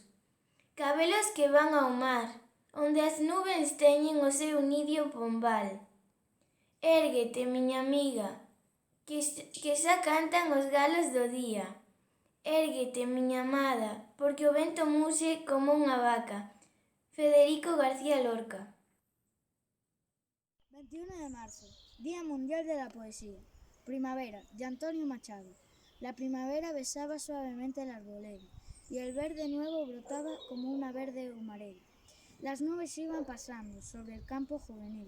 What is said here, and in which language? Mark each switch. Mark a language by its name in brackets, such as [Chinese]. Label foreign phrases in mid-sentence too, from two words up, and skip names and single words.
[Galician] Cabelos que van ao mar, onde as nubes teñen o seu nidio pombal. Érguete, miña amiga, que xa cantan os galos do día. Érguete, miña amada, porque o vento muse como unha vaca. Federico García Lorca. [Spanish] 21 de marzo, Día Mundial de la Poesía. Primavera, de Antonio Machado. La primavera besaba suavemente la arboleda y el verde nuevo brotaba como una verde humareda. Las nubes iban pasando sobre el campo juvenil.